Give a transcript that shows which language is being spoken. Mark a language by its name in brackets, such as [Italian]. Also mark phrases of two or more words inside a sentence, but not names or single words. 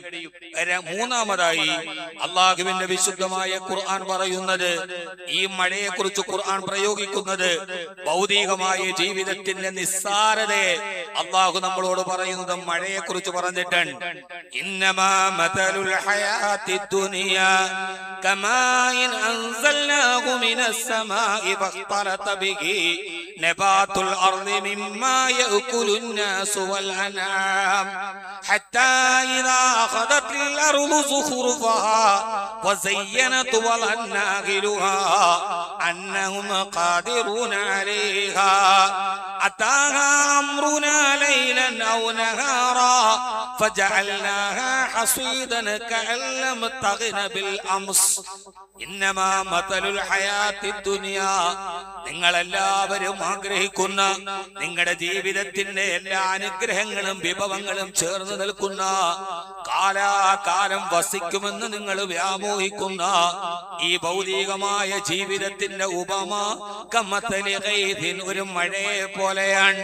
[Malayalam] മൂന്നാമതായി അള്ളാഹുവിന്റെ വിശുദ്ധമായ ഖുർആൻ പറയുന്നത്, ഈ മഴയെ കുറിച്ച് ഖുർആൻ പ്രയോഗിക്കുന്നത് ഭൗതികമായ ജീവിതത്തിന്റെ നിസ്സാരതയെ അള്ളാഹു നമ്മളോട് പറയുന്നത് മഴയെ കുറിച്ച് പറഞ്ഞിട്ടാണ്. [Arabic] إنما مثل الحياة الدنيا كماء أنزلناه من السماء فاختلط به نبات الأرض مما يأكل الناس والأنعام حتى إذا أخذت الأرض زخرفها وزينت وظن أهلها أنهم قادرون عليها أتاها أمرنا ليلا أو نهارا فجعلناها حصيدا كأن لم تغن بالأمس إنما مثل الحياة الدنيا. [Malayalam] നിങ്ങളെല്ലാവരും ആഗ്രഹിക്കുന്ന, നിങ്ങളുടെ ജീവിതത്തിന്റെ എല്ലാ അനുഗ്രഹങ്ങളും വിഭവങ്ങളും ചേർന്ന് നിൽക്കുന്ന, കാലാകാലം വസിക്കുമെന്ന് നിങ്ങൾ വ്യാമോഹിക്കുന്ന ഈ ഭൗതികമായ ജീവിതത്തിന്റെ ഉപമ [Arabic] كمثل غيث, [Malayalam] ഒരു മഴയെ പോലെയാണ്.